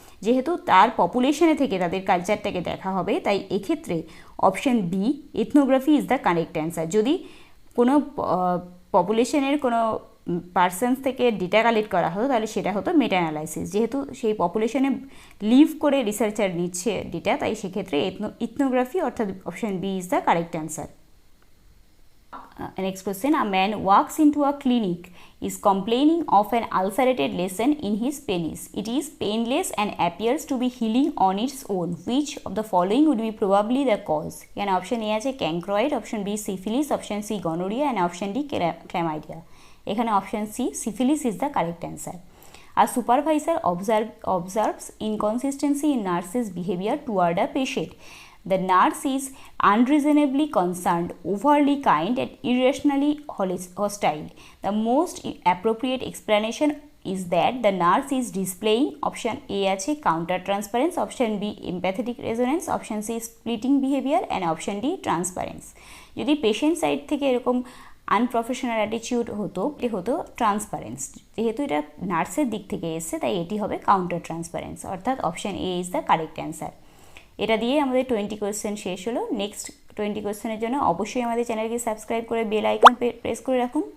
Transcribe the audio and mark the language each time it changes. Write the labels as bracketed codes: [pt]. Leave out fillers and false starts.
[bn] যেহেতু তার পপুলেশনে থেকে তাদের কালচারটাকে দেখা হবে, তাই এক্ষেত্রে [en] Option B ethnography is the correct answer. [bn] যদি কোনো পপুলেশনের কোনো পার্সনস থেকে ডেটা কালেক্ট করা হতো তাহলে সেটা হতো মেটা অ্যানালাইসিস। যেহেতু সেই পপুলেশনে লিভ করে রিসার্চার নিচ্ছে ডেটা, তাই সেক্ষেত্রে ইথনোগ্রাফি অর্থাৎ [en] Option B is the correct answer. Next question, a man walks into a clinic, is complaining of an ulcerated lesion in his penis. It is painless and appears to be healing on its own. Which of the following would be probably the cause? [bn] এখানে option A আছে ক্যাঙ্ক্রয়েড, option B syphilis, option C gonorrhoea and option D chlamydia. [en] এখানে option C syphilis is the correct answer. A supervisor observes inconsistency in nurse's behavior toward a patient. The nurse is unreasonably concerned, overly kind and irrationally hostile. The most appropriate explanation is that the nurse is displaying option A আছে counter transference, option B empathetic resonance, option C splitting behavior and option D transference. [bn] যদি patient side থেকে এরকম unprofessional attitude হতো transparence, যেহেতু এটা নার্সের দিক থেকে এসছে তাই এটি হবে কাউন্টার ট্রান্সপারেন্স, অর্থাৎ [en] Option A is the correct answer. [bn] এটা দিয়ে আমাদের 20 কোয়েশ্চেন শেষ হলো। নেক্সট 20 কোশ্চেনের জন্য অবশ্যই আমাদের চ্যানেলকে সাবস্ক্রাইব করে বেল আইকন প্রেস করে রাখুন।